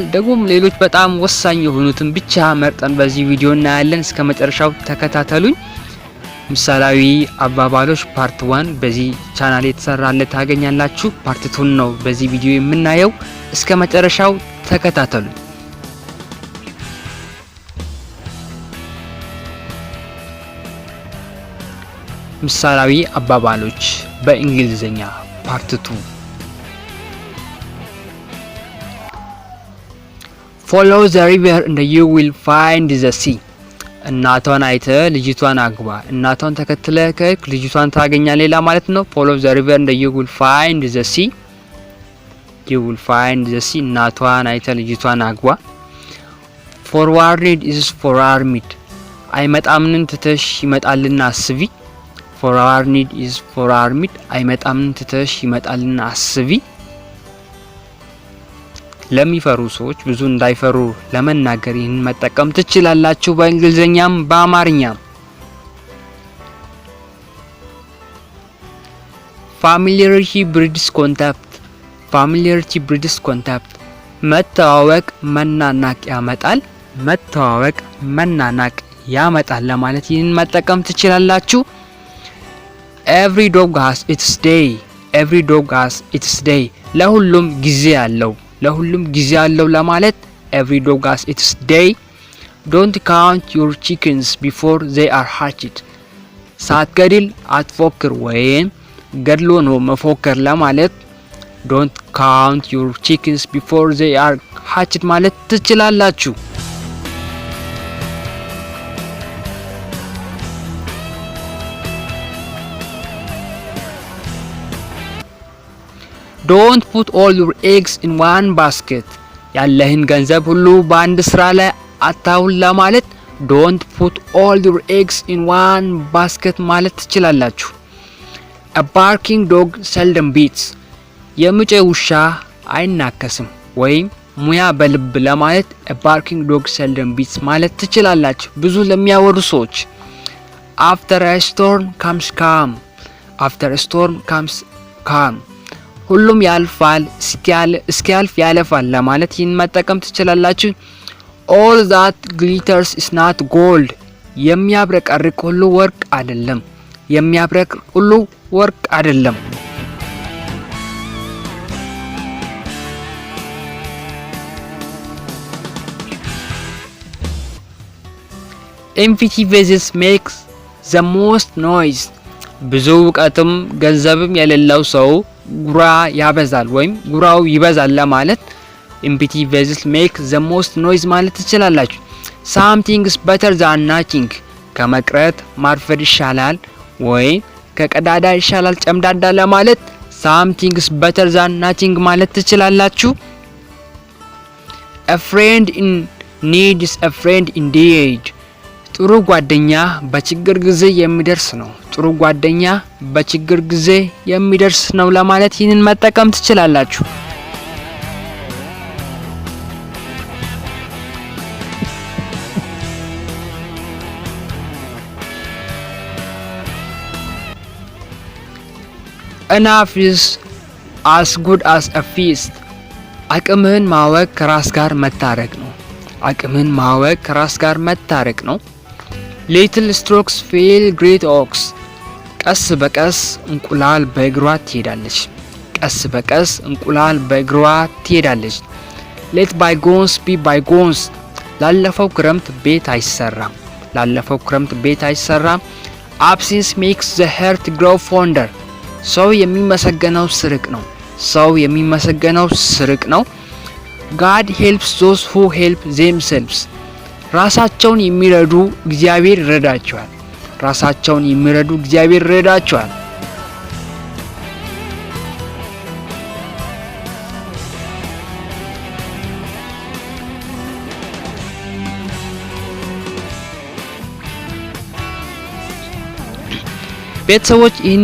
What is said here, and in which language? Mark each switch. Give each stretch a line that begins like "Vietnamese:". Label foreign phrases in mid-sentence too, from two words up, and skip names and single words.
Amharic: ደግሞ ሌሎች በጣም ወሳኝ የሆኑትን ብቻ መርጠን በዚህ ቪዲዮ እናያለን። እስከ መጨረሻው ተከታተሉኝ። ምሳሌያዊ አባባሎች ፓርት 1 በዚህ ቻናል የተሰራለ ታገኛላችሁ። ፓርት 2 ነው በዚህ ቪዲዮ የምናየው። እስከ መጨረሻው ተከታተሉኝ። ምሳሌያዊ አባባሎች በእንግሊዘኛ ፓርት 2
English: Follow the river and you will find the sea.
Amharic: እናቷን አይተ ልጅቷን አግባ። እናቷን ተከትለ ከክ ልጅቷን ታገኛለህ ማለት ነው።
English: Follow the river and you will find the sea. You will find the sea.
Amharic: እናቷን አይተ ልጅቷን አግባ።
English: Forward is for armed.
Amharic: አይመጣምን ትተሽ ይመጣልና አስቢ።
English: Forward is for armed.
Amharic: አይመጣምን ትተሽ ይመጣልና አስቢ። ለሚፈሩ ሰዎች ብዙ እንዳይፈሩ ለመናገር ይህን መጠቀም ትችላላችሁ፣ በእንግሊዘኛም በአማርኛም።
English: Familiarity breeds contempt. Familiarity breeds contempt.
Amharic: መተዋወቅ መናናቅ ያመጣል። መተዋወቅ መናናቅ ያመጣል ለማለት ይህን መጠቀም ትችላላችሁ።
English: Every dog has its day. Every dog has its day.
Amharic: ለሁሉም ጊዜ አለው። ለሁሉም ጊዜ አለው ለማለት
English: every dog has its day. Don't count your chickens before they are hatched.
Amharic: ሳትገድል አትፎክር ወይም ገድሎ ነው መፎከር ለማለት
English: don't count your chickens before they are hatched
Amharic: ማለት ትችላላችሁ።
English: Don't put all your eggs in one basket.
Amharic: ያለህን ገንዘብ ሁሉ በአንድ ስራ ላይ አታውል ለማለት
English: don't put all your eggs in one basket
Amharic: ማለት ትችላላችሁ።
English: A barking dog seldom beats.
Amharic: የምጨ ውሻ አይናከስም ወይም ሙያ በልብ ለማለት
English: A barking dog seldom beats
Amharic: ማለት ትችላላችሁ። ብዙ ለሚያወሩ ሰዎች
English: After a storm comes calm. After a storm comes calm.
Amharic: ሁሉም ያልፋል እስኪያልፍ ያለፋል ለማለት ይህን መጠቀም ትችላላችሁ።
English: All that glitters is not gold.
Amharic: የሚያብረቀርቅ ሁሉ ወርቅ አይደለም። የሚያብረቀርቅ ሁሉ ወርቅ አይደለም።
English: Empty vases makes the most noise.
Amharic: ብዙ እውቀትም ገንዘብም የሌለው ሰው ጉራ ያበዛል ወይም ጉራው ይበዛል ለማለት
English: empty vessels make the most noise
Amharic: ማለት ትችላላችሁ።
English: Something is better than nothing.
Amharic: ከመቅረት ማርፈድ ይሻላል ወይም ከቀዳዳ ይሻላል ጨምዳዳ ለማለት
English: something is better than nothing
Amharic: ማለት ትችላላችሁ።
English: A friend in need is a friend indeed.
Amharic: ጥሩ ጓደኛ በችግር ጊዜ የሚደርስ ነው። ጥሩ ጓደኛ በችግር ጊዜ የሚደርስ ነው ለማለት ይህንን መጠቀም ትችላላችሁ።
English: Enough is as good as a feast.
Amharic: አቅምህን ማወቅ ከራስ ጋር መታረቅ ነው። አቅምህን ማወቅ ከራስ ጋር መታረቅ ነው።
English: Little strokes fill great oaks.
Amharic: ቀስ በቀስ እንቁላል በእግሯ ትሄዳለች። ቀስ በቀስ እንቁላል በእግሯ ትሄዳለች።
English: Let bygones be bygones.
Amharic: ላለፈው ክረምት ቤት አይሰራም። ላለፈው ክረምት ቤት አይሰራም።
English: Absence makes the heart grow fonder.
Amharic: ሰው የሚመሰገነው ስርቅ ነው። ሰው የሚመሰገነው ስርቅ ነው።
English: God helps those who help themselves.
Amharic: ራሳቸውን የሚረዱ እግዚአብሔር ይረዳቸዋል። ራሳቸውን የሚረዱ እግዚአብሔር ይረዳቸዋል። ቤተሰቦች ይህን